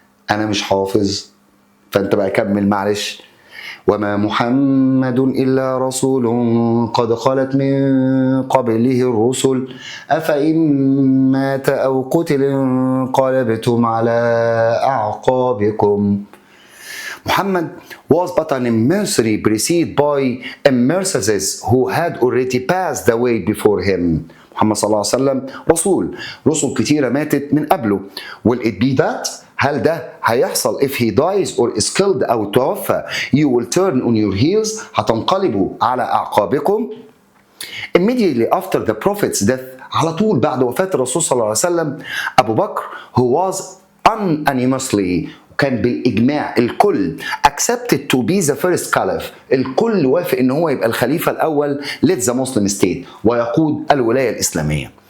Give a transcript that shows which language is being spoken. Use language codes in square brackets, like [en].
[ar] أنا مش حافظ فأنت بقى كمل معلش. وما محمد إلا رسول قد خلت من قبله الرسل أفإن مات أو قتل انقلبتم على أعقابكم. [en] Muhammad was but an emissary preceded by emissaries who had already passed away before him. [ar] محمد صلى الله عليه وسلم رسل كتيرة ماتت من قبله. [en] Will it be that? [ar] هل ده هيحصل [en] if he dies or is killed [ar] أو توفى؟ [en] You will turn on your heels, [ar] هتنقلبوا على أعقابكم. [en] Immediately after the prophet's death, [ar] على طول بعد وفاة الرسول صلى الله عليه وسلم, أبو بكر [en] who was unanimously, [ar] كان بالإجماع الكل [en] accepted to be the first caliph, [ar] الكل وافق إن هو يبقى الخليفة الأول [en] led the Muslim state [ar] ويقود الولاية الإسلامية.